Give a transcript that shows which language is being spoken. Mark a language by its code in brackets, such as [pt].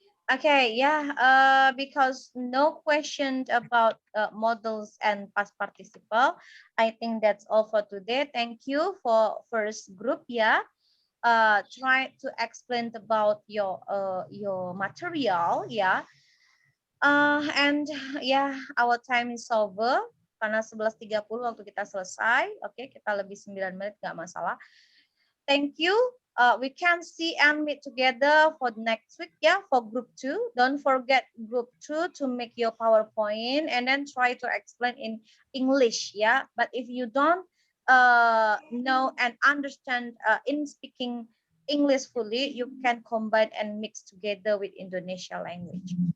[en] Okay, yeah, because no question about models and past participle. I think that's all for today. Thank you for first group, yeah. Try to explain about your material, yeah. And yeah, our time is over. [id] Karena 11.30 waktu kita selesai. Oke, kita lebih 9 menit, nggak masalah. [en] Thank you. We can see and meet together for next week, yeah, for group 2. Don't forget group 2 to make your PowerPoint and then try to explain in English, yeah. But if you don't know and understand in speaking English fully, you can combine and mix together with Indonesia language.